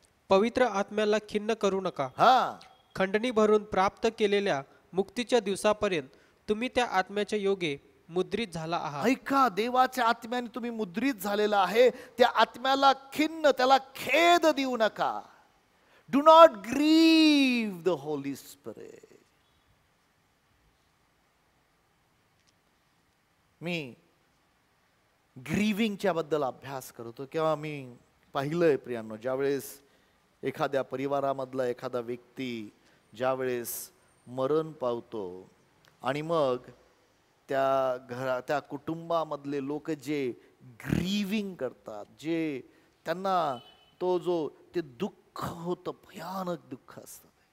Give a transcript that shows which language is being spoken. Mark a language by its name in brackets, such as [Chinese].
[Marathi] पवित्र आत्म्याला खिन्न करू नका. हा, खंडणी भरून प्राप्त केलेल्या मुक्तीच्या दिवसापर्यंत तुम्ही त्या आत्म्याच्या योगे मुद्रित झाला आहात. ऐका, देवाच्या आत्म्याने तुम्ही मुद्रित झालेला आहे. त्या आत्म्याला खिन्न, त्याला खेद देऊ नका. [English] Do not grieve the Holy Spirit. [Marathi] मी ग्रीविंगच्या बद्दल अभ्यास करतो किंवा मी पाहिलंय प्रियांनो, ज्यावेळेस एखाद्या परिवारामधला एखादा व्यक्ती ज्यावेळेस मरण पावतो आणि मग त्या कुटुंबामधले लोक जे ग्रीविंग करतात, जे त्यांना ते दुःख होतं, भयानक दुःख असतं.